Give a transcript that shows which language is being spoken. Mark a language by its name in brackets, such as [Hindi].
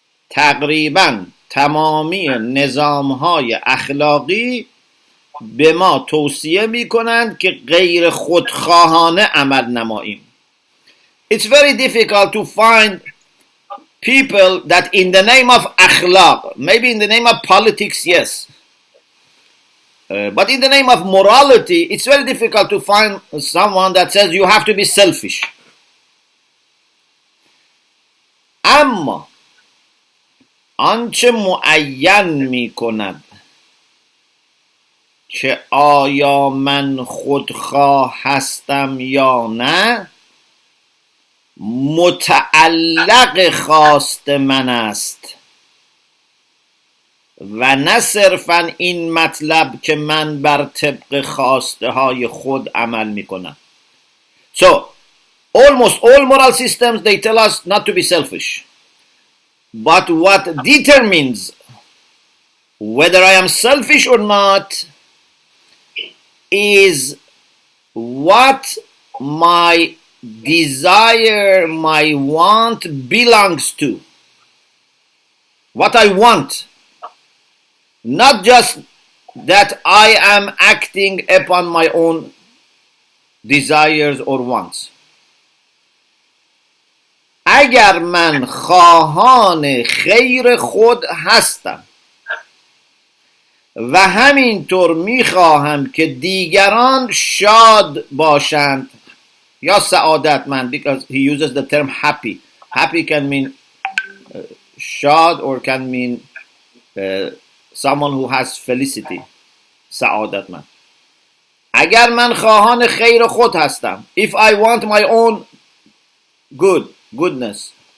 [Persian] تقریبا تمامی نظام‌های اخلاقی به ما توصیه می‌کنند که غیر خودخواهانه عمل نماییم. [English] It's very difficult to find people that in the name of akhlaq, maybe in the name of politics, yes. But in the name of morality, it's very difficult to find someone that says you have to be selfish. [Persian] اما آنچه معین می کند که آیا من خودخواه هستم یا نه متعلق خواست من است و نه صرفا این مطلب که من بر طبق خواسته های خود عمل می کنم. [English] So almost all moral systems, they tell us not to be selfish. But what determines whether I am selfish or not is what my desire, my want belongs to. What I want. Not just that I am acting upon my own desires or wants. [Persian] اگر من خواهان خیر خود هستم و همینطور میخواهم که دیگران شاد باشند یا سعادتمند, [English] because he uses the term happy. Happy can mean شاد or can mean someone who has felicity. سعادتمند. [Persian] اگر من خواهان خیر خود هستم, [English] if I want my own goodness.